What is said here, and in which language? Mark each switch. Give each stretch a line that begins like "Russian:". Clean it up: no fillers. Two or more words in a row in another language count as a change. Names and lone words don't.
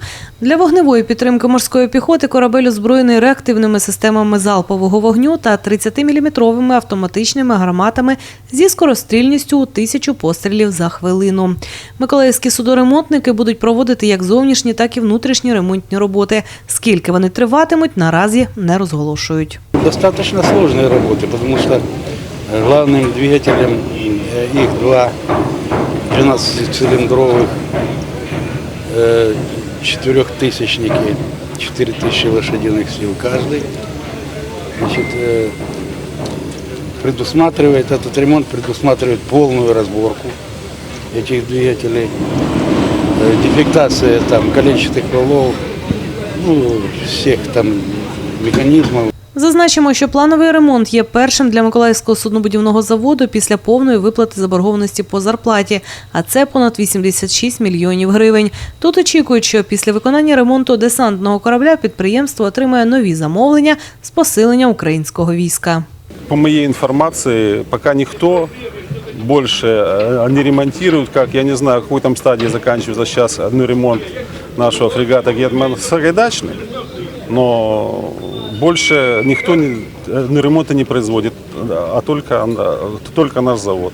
Ukrainian: Для вогневої підтримки морської піхоти корабель озброєний реактивними системами залпового вогню та 30-мм автоматичними гарматами зі скорострільністю у 1000 пострілів за хвилину. Миколаївські судоремонтники будуть проводити як зовнішні, так і внутрішні ремонтні роботи. Скільки вони триватимуть, наразі не розголошують.
Russian: Достаточно сложные работы, потому что главным двигателем их два 12-цилиндровых четырехтысячники, 4000 лошадиных сил каждый. Значит, этот ремонт предусматривает полную разборку этих двигателей, дефектация колечных валов, всех механізмів.
Ukrainian: Зазначимо, що плановий ремонт є першим для Миколаївського суднобудівного заводу після повної виплати заборгованості по зарплаті, а це понад 86 мільйонів гривень. Тут очікують, що після виконання ремонту десантного корабля підприємство отримає нові замовлення з посилення українського війська.
Russian: По моей информации, пока никто больше не ремонтирует, как я не знаю, в какой там стадии заканчивается сейчас ремонт нашего фрегата «Гетман Сагайдачный», но больше никто ремонта не производит, а только наш завод.